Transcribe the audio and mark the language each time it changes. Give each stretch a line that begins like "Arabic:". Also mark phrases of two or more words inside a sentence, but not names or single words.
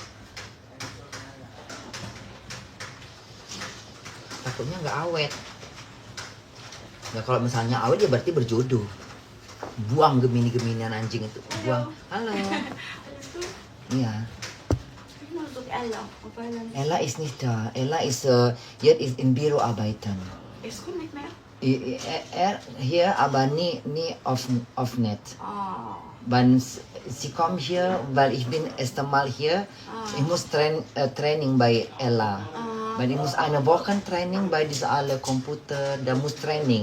Indonesian: Takutnya nggak awet. Ya kalau misalnya awet ya berarti berjodoh. Buang Gemini-Geminian anjing itu. Buang. Halo. Iya.
German: Ella is nicht da. Ella is jetzt ist in Büro arbeiten. Ist gut nicht mehr? Hier aber nie auf net. Oh. Wenn sie kommt hier, weil ich bin erst einmal hier. Ich muss Training bei Ella. Weil ich muss eine Woche Training bei dieser alle Computer, da muss Training.